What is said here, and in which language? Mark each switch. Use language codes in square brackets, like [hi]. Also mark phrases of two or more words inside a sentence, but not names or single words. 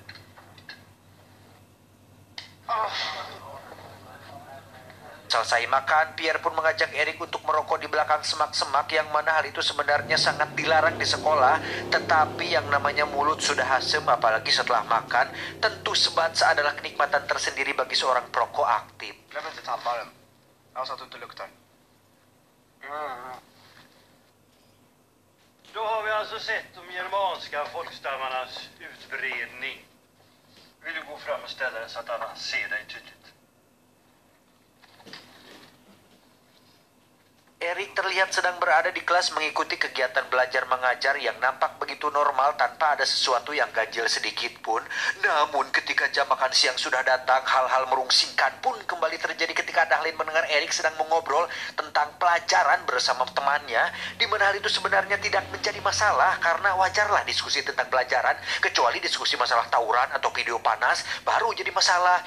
[id] Selesai makan, Pierre pun mengajak Erik untuk merokok di belakang semak-semak, yang mana hal itu sebenarnya sangat dilarang di sekolah. Tetapi yang namanya mulut sudah asem, apalagi setelah makan, tentu sebatsa adalah kenikmatan tersendiri bagi seorang perokok aktif. [sv] Glöm inte tandborren. Ja, så att du inte luktar. Då har vi alltså sett de germanska folkstammarnas utbredning. Vill du gå fram och ställa dig så att alla ser dig tydligt? [id] Erik terlihat sedang berada di kelas mengikuti kegiatan belajar mengajar yang nampak begitu normal tanpa ada sesuatu yang ganjil sedikit pun. Namun ketika jam makan siang sudah datang, hal-hal merungsingkan pun kembali terjadi ketika Dahlin mendengar Erik sedang mengobrol tentang pelajaran bersama temannya, di mana hal itu sebenarnya tidak menjadi masalah karena wajarlah diskusi tentang pelajaran, kecuali diskusi masalah tawuran atau video panas baru jadi masalah.